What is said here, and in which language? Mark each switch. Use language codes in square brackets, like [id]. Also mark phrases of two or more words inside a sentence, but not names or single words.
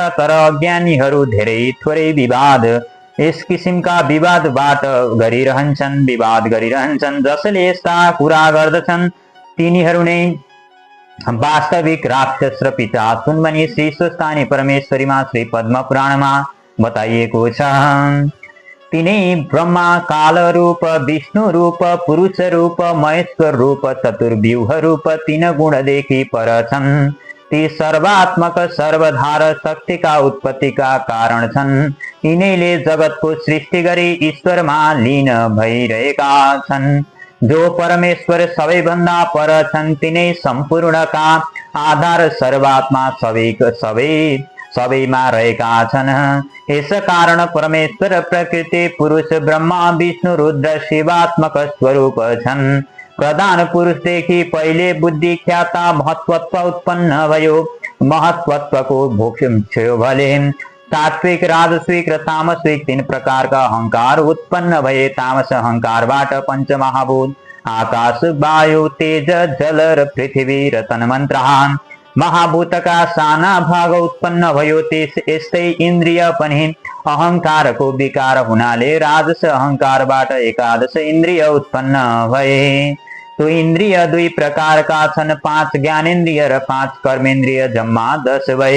[ne] तर अज्ञानीहरू धेरै थोरै विवाद यस किसिमका विवाद गरिरहन्छन्। जसले यस्ता कुरा गर्दछन् तिनीहरू नै वास्तविक राक्षस र पिशाच भनी श्री स्वस्थानी परमेश्वरीमा श्री पद्म पुराणमा बताइएको छ। तिनै ब्रह्मा काल रूप, विष्णु रूप, पुरुष रूप, महेश्वर रूप, चतुर्व्यूह रूप तीन गुणदेखि पर छन्। ती सर्वात्मक सर्वधार शक्तिका उत्पत्तिका कारण छन्। यिनैले जगतको सृष्टि गरी ईश्वरमा लीन भइरहेका छन्। जो परमेश्वर सबैभन्दा पर छन्, तिनै सम्पूर्णका आधार सर्वात्मा सबैमा रहेका छन्। यस कारण परमेश्वर प्रकृति पुरुष ब्रह्मा विष्णु रुद्र शिवात्मक स्वरूप छन्। प्रधान पुरुषदेखि पहिले बुद्धि ख्याता महत्त्व उत्पन्न भयो। महत्त्वको भोग छ्यो भले सात्विक, राजस्विक र तामसिक तीन प्रकारका अहंकार उत्पन्न भए। तामस अहंकारबाट पंच महाभूत आकाश, वायु, तेज, जल र पृथ्वी र तन्मन्त्र महाभूतका साना भाग उत्पन्न भयो। यस्तै इन्द्रिय पनि अहंकारको विकार हुनाले राजस अहंकारबाट एकादश इन्द्रिय उत्पन्न भए। तो इन्द्रिय दुई प्रकारका छन्, 5 ज्ञानेन्द्रिय र 5 कर्मेन्द्रिय, जम्मा 10 भए।